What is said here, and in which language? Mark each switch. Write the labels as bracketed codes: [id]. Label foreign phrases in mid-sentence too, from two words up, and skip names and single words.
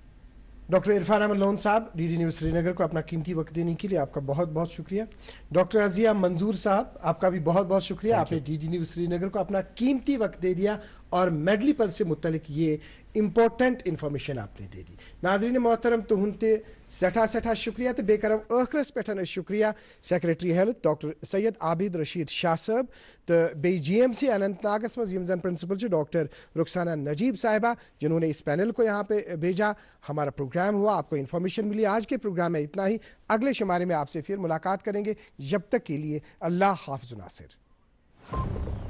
[ur] جی جی، ڈاکٹر عرفان احمد لون صاحب، ڈی ڈی نیوز سرینگر کو اپنا قیمتی وقت دینے کے لیے آپ کا بہت بہت شکریہ. ڈاکٹر عزیہ منظور صاحب، آپ کا بھی بہت بہت شکریہ، آپ نے ڈی ڈی نیوز سرینگر کو اپنا قیمتی وقت دے دیا اور میڈلی پر سے متعلق یہ [en] important information [ur] آپ نے دے دی. ناظرین محترم, [ks] तो हुनते सठा सठा शुक्रिया तो बेकरम अखरस पे शुक्रिया [en] Secretary Health [ks] डॉक्टर सैयद आबिद रशीद शाह साहब तो बे GMC अनंतनागस मज यम जन प्रिंसिपल डॉक्टर रुखसाना नजीब साहिबा [ur] جنہوں نے اس پینل کو یہاں پے بھیجا. ہمارا پروگرام ہوا، آپ کو انفارمیشن ملی۔ آج کے پروگرام میں اتنا ہی، اگلے شمارے میں آپ سے پھر ملاقات کریں گے. جب تک کے لیے اللہ حافظ ناصر.